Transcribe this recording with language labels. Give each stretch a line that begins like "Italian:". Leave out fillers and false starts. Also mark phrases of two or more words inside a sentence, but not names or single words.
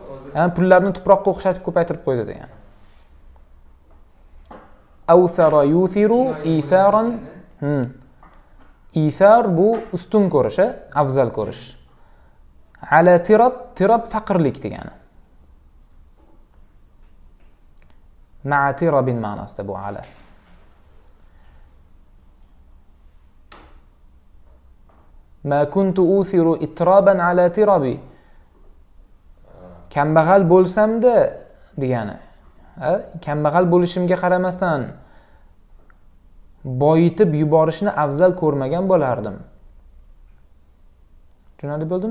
Uzbek: Ha, pullarni tuproqqa o'xshatib ko'paytirib qo'ydi degani.
Arabic: آثر يؤثر إيثارا.
Uzbek: Ithar bu ustun ko'rish, afzal ko'rish. Ala tirab faqirlik degani.
Arabic: مع تراب
Uzbek: ma'nosida bu ala.
Arabic: ما كنت أوثر إترابا على ترابي.
Uzbek: Kambag'al bo'lsam-da degani. Kambag'al bo'lishimga qaramasdan boyitib yuborishni afzal ko'rmagan bo'lardim. Tushunarli bo'ldimi?